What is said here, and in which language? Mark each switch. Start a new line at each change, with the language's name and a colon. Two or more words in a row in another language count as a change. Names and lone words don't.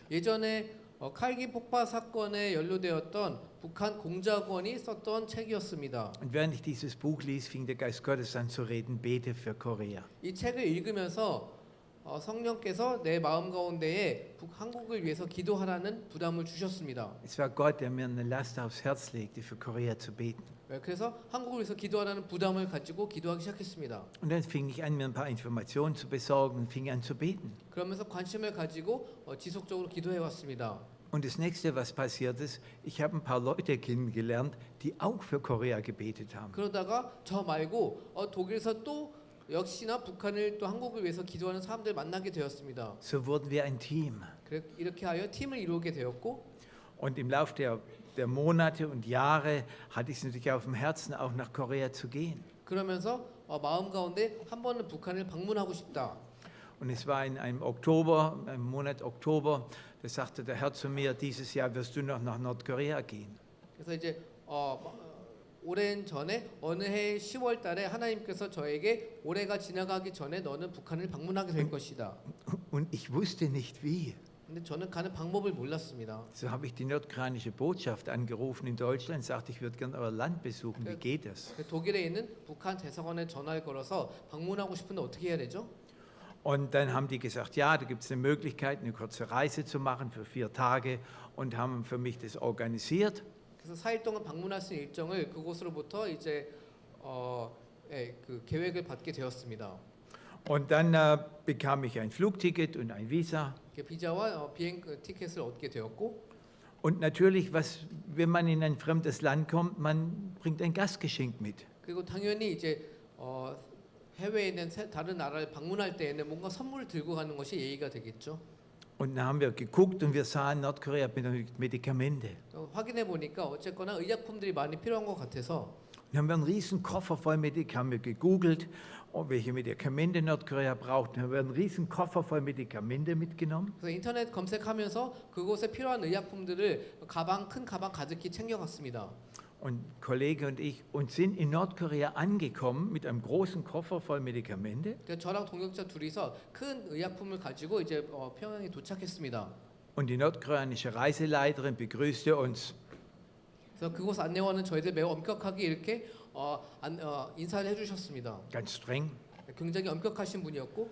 Korean: 예전에 칼기 폭파 사건에 연루되었던 북한 공작원이 썼던 책이었습니다.
German: Und während ich dieses Buch ließ, fing der Geist Gottes an zu reden, bete für Korea.
Korean: 이 책을 읽으면서 성령께서 내 마음 가운데에 한국을 위해서 기도하라는 부담을 주셨습니다.
German: Es war Gott, der mir eine Last aufs Herz legte, für Korea zu beten.
Korean: 그래서 한국을 위해서 기도하라는 부담을 가지고 기도하기 시작했습니다.
German: Und dann fing ich an, mir ein paar Informationen zu besorgen und fing an zu beten.
Korean: 그러면서 관심을 가지고 지속적으로 기도해 왔습니다.
German: Und das nächste, was passiert ist, ich habe ein paar Leute kennengelernt, die auch für Korea gebetet haben.
Korean: 그러다가 저 말고 독일에서 또 역시나 북한을 또 한국을 위해서 기도하는 사람들 만나게 되었습니다.
German: So wurden wir ein Team.
Korean: 이렇게 하여 팀을 이루게 되었고
German: Und im Laufe der Monate und Jahre hatte ich es natürlich auf dem Herzen, auch nach Korea zu gehen.
Korean: 그러면서 마음 가운데 한 번은 북한을 방문하고 싶다.
German: Und es war in einem Oktober, im Monat Oktober, da sagte der Herr zu mir, dieses Jahr wirst du noch nach Nordkorea gehen.
Korean: 그래서 이제 오랜 전에 어느 해 10월 달에 하나님께서 저에게 올해가 지나가기 전에 너는 북한을 방문하게 될 것이다.
German: Und ich wusste nicht wie.
Korean: 근데 저는 가는 방법을 몰랐습니다.
German: So habe ich die nordkoreanische Botschaft angerufen in Deutschland, sagte, ich würde gerne euer Land besuchen. Wie geht das?
Korean: 독일에 있는 북한 대사관에 전화를 걸어서 방문하고 싶은데 어떻게 해야 되죠?
German: Und dann haben die gesagt, ja, da gibt es eine Möglichkeit, eine kurze Reise zu machen für 4 Tage und haben für mich das organisiert.
Korean: 그래서 4일 동안 방문할 수 있는 일정을 그곳으로부터 이제 그 계획을 받게 되었습니다.
German: Und dann bekam ich ein Flugticket und ein Visa.
Korean: 비자와 비행 티켓을 얻게 되었고
German: Und natürlich, wenn man in ein fremdes Land kommt, man bringt ein Gastgeschenk mit.
Korean: 그리고 당연히 이제 해외에 있는 다른 나라를 방문할 때에는 뭔가 선물을 들고 가는 것이 예의가 되겠죠.
German: Und dann haben wir geguckt und wir sahen, Nordkorea benötigt Medikamente.
Korean: 확인해 보니까 어쨌거나 의약품들이 많이 필요한 것 같아서
German: Dann haben wir einen riesen Koffer voll Medikamente, haben wir gegoogelt, welche Medikamente Nordkorea braucht. Dann haben wir einen riesen Koffer voll Medikamente mitgenommen.
Korean: 그래서 인터넷 검색하면서 그곳에 필요한 의약품들을 큰 가방 가득히 챙겨갔습니다.
German: Und Kollege und ich und sind in Nordkorea angekommen mit einem großen Koffer voll Medikamente.
Korean: 저랑 동역자 둘이서 큰 의약품을 가지고 이제 평양에 도착했습니다.
German: Und die nordkoreanische Reiseleiterin begrüßte uns.
Korean: 그래서 그곳 안내원은 저희들 매우 엄격하게 이렇게 인사를 해주셨습니다.
German: Ganz streng.
Korean: 굉장히 엄격하신 분이었고